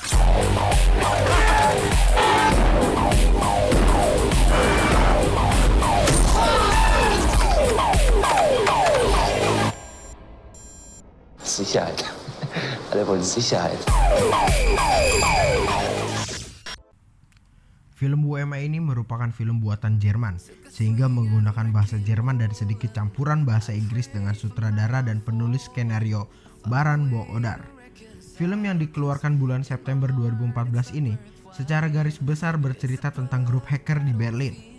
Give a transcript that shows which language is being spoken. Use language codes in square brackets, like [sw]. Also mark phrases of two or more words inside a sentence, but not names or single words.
[de] Sicherheit. Alle wollen Sicherheit. [id] Film Who Am I ini merupakan film buatan Jerman, sehingga menggunakan bahasa Jerman dan sedikit campuran bahasa Inggris dengan sutradara dan penulis skenario Baran Bo Odar. Film yang dikeluarkan bulan September 2014 ini secara garis besar bercerita tentang grup hacker di Berlin.